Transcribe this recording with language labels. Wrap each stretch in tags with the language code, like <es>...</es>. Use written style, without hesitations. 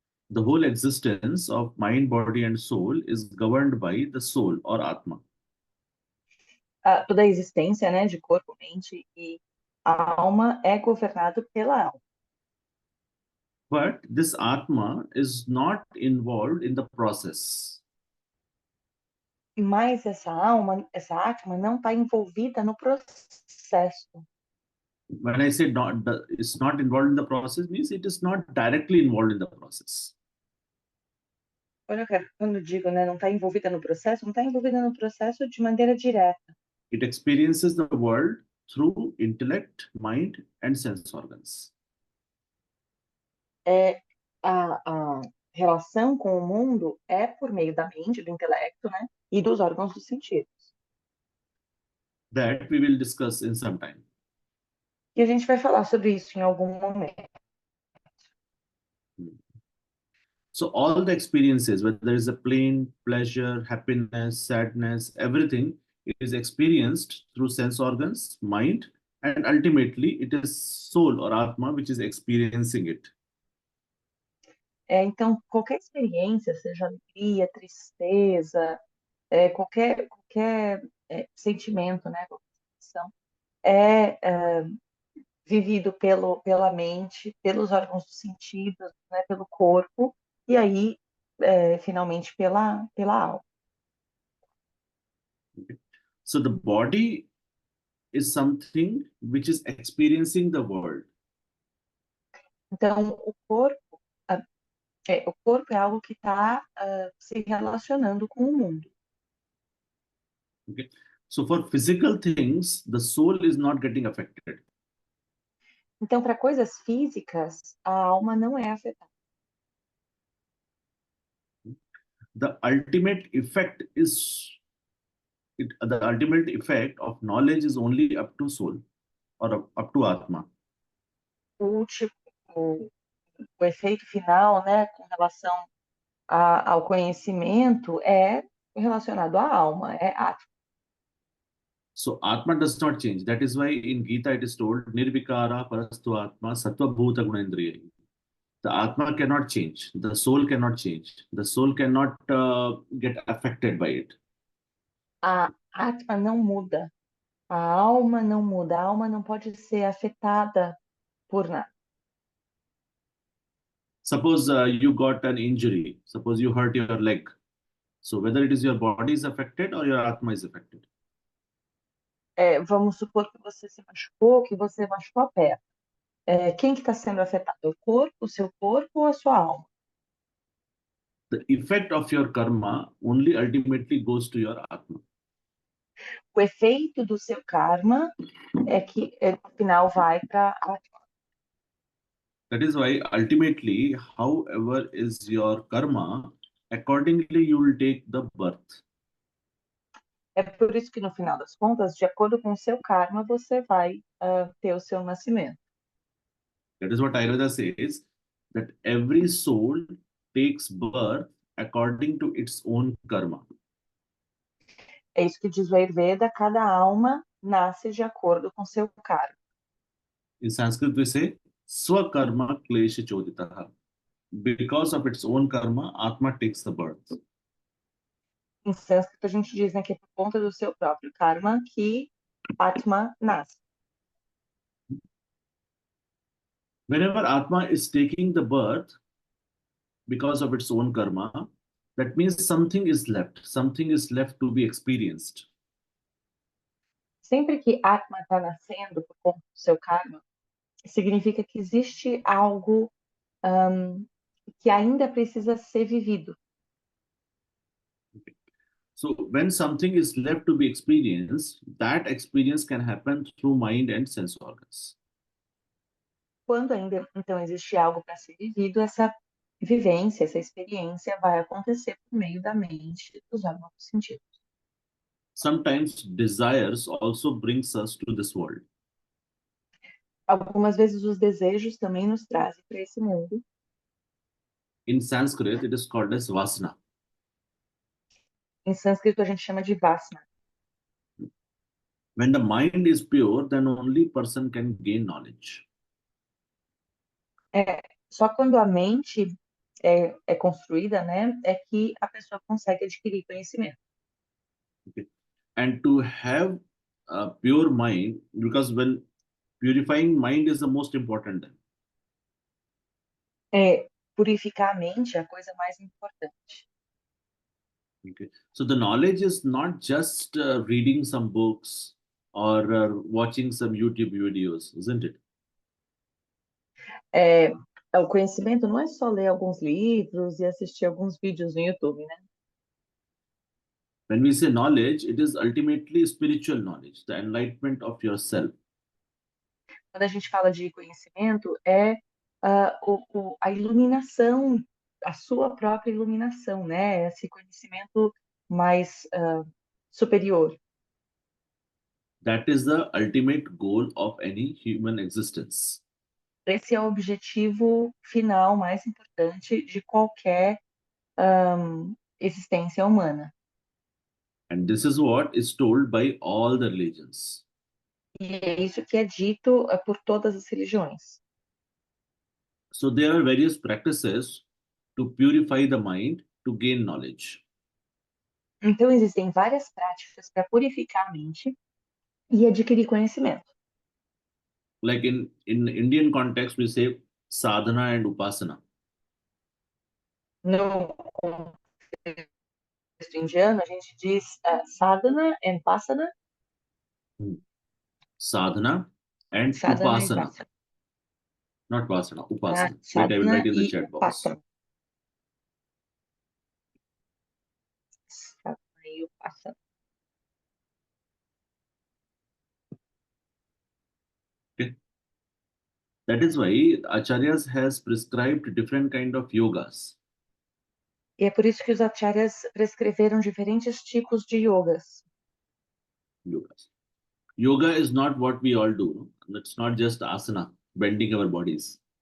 <en>The whole existence of mind, body, and soul is governed by the soul or Atma.</en> <pt>Toda a existência, né, de corpo, mente e alma é governado pela alma.</pt> <en>But this Atma is not involved in the process.</en> <pt>Mas essa Atma não está envolvida no processo.</pt> <en>When I say it's not involved in the process, means it is not directly involved in the process.</en> <pt>Quando eu digo, né, não está envolvida no processo, não está envolvida no processo de maneira direta.</pt> <en>It experiences the world through intellect, mind, and sense organs.</en> <pt>A relação com o mundo é por meio da mente, do intelecto, né, e dos órgãos dos sentidos.</pt> <en>That we will discuss in some time.</en> <pt>E a gente vai falar sobre isso em algum momento.</pt> <en>So all the experiences, whether it's a pain, pleasure, happiness, sadness, everything is experienced through sense organs, mind, and ultimately it is soul or Atma which is experiencing it.</en> <pt>Então, qualquer experiência, seja alegria, tristeza, qualquer sentimento, né, qualquer sensação, é vivido pela mente, pelos órgãos dos sentidos, né, pelo corpo, e aí, finalmente, pela alma.</pt> <en>So the body is something which is experiencing the world.</en> <pt>Então, o corpo é algo que está se relacionando com o mundo.</pt> <en>Okay. So for physical things, the soul is not getting affected.</en> <pt>Então, para coisas físicas, a alma não é afetada.</pt> <en>The ultimate effect the ultimate effect of knowledge is only up to soul or up to Atma.</en> <pt>O efeito final, né, com relação ao conhecimento é relacionado à alma, é Atma.</pt> <en>So Atma does not change. That is why in Gita it is told</en> <sa>Nirvikara Parastu Atma Sattva Bhuta Gunendriya.</sa> <en>The Atma cannot change. The soul cannot change. The soul cannot get affected by it.</en> <pt>A Atma não muda. A alma não muda. A alma não pode ser afetada por nada.</pt> <en>Suppose you got an injury. Suppose you hurt your leg. So whether it is your body is affected or your Atma is affected.</en> <pt>Vamos supor que você se machucou, que você machucou a perna. Quem que está sendo afetado? O corpo, o seu corpo ou a sua alma?</pt> <en>The effect of your karma only ultimately goes to your Atma.</en> <pt>O efeito do seu karma é que, no final, vai para a Atma.</pt> <en>That is why ultimately, however is your karma, accordingly you will take the birth.</en> <pt>É por isso que, no final das contas, de acordo com o seu karma, você vai ter o seu nascimento.</pt> <en>That is what Ayurveda says, that every soul takes birth according to its own karma.</en> <pt>É isso que diz o Ayurveda, cada alma nasce de acordo com seu karma.</pt> <en>In Sanskrit we say,</en> <sa>Swakarma Klesha Choditaha.</sa> <en>Because of its own karma, Atma takes the birth.</en> <pt>Em sânscrito, a gente diz, né, que é por conta do seu próprio karma que Atma nasce.</pt> <en>Whenever Atma is taking the birth because of its own karma, That means something is left to be experienced.</en> <pt>Sempre que Atma está nascendo por conta do seu karma, significa que existe algo que ainda precisa ser vivido.</pt> <en>So when something is left to be experienced, that experience can happen through mind and sense organs.</en> <pt>Quando ainda então existe algo para ser vivido, essa vivência, essa experiência vai acontecer por meio da mente e dos órgãos dos sentidos.</pt> <en>Sometimes desires also brings us to this world.</en> <pt>Algumas vezes os desejos também nos trazem para esse mundo.</pt> <en>In Sanskrit, it is called as vasana.</en> <pt>Em sânscrito a gente chama de vasana.</pt> <en>When the mind is pure, then only person can gain knowledge.</en> <pt>Só quando a mente é construída, né, é que a pessoa consegue adquirir conhecimento.</pt> <en>And to have a pure mind, because when purifying mind is the most important thing.</en> <pt>Purificar a mente é a coisa mais importante.</pt> <en>Okay. So the knowledge is not just reading some books or watching some YouTube videos, isn't it?</en> <pt>O conhecimento não é só ler alguns livros e assistir alguns vídeos no YouTube, né?</pt> <en>When we say knowledge, it is ultimately spiritual knowledge, the enlightenment of yourself.</en> <pt>Quando a gente fala de conhecimento, a iluminação, a sua própria iluminação, né? Esse conhecimento mais superior.</pt> <en>That is the ultimate goal of any human existence.</en> <pt>Esse é o objetivo final mais importante de qualquer existência humana.</pt> <en>And this is what is told by all the religions.</en> <pt>E é isso que é dito por todas as religiões.</pt> <en>So there are various practices to purify the mind to gain knowledge.</en> <pt>Então, existem várias práticas para purificar a mente e adquirir conhecimento.</pt> <en>Like in Indian context, we say sadhana and upasana.</en> <pt>No contexto indiano, a gente diz sadhana and pasana.</pt> <en>Sadhana and</en> <pt>Sadhana e</pt> <en>upasana.</en> <pt>upasana.</pt> <en>Not vasana, upasana. Wait, I will</en> <pt>Sadhana</pt> <en>write in the</en> <pt>e</pt> <en>chat box.</en> <pt>upasana. Sadhana e upasana.</pt> <en>Okay. That is why acharyas has prescribed different kind of yogas.</en> <pt>E é por isso que os acharyas prescreveram diferentes tipos de yogas.</pt> <en>Yoga is not what we all do. It's not just asana, bending our bodies.</en>